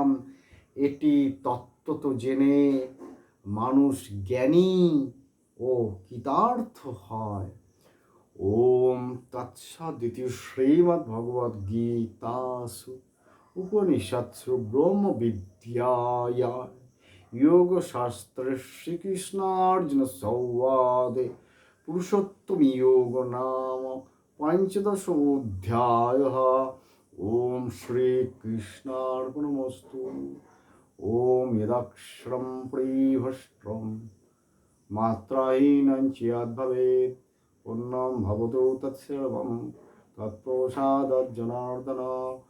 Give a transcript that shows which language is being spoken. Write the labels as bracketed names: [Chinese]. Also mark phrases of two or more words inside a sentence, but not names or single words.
[Bangla] এটি তত্ত্বত জেনে মানুষ জ্ঞানী ও কৃতার্থ হয়। [Sanskrit] ওম তৎসদিতি শ্রীমদ্ভগবদ্গীতাসু উপনিষৎসু ব্রহ্মবিদ্যায়াং योगशास्त्रे श्रीकृष्णार्जुन संवादे पुरुषोत्तम योग नाम 15 ओम श्री कृष्णार्पणमस्तु। ओम यदाक्षरं परिभष्ट्रं मात्राहीनं चेद्भवेत् पूर्णं भवतु तत्सर्वं तत्प्रसादात् जनार्दन।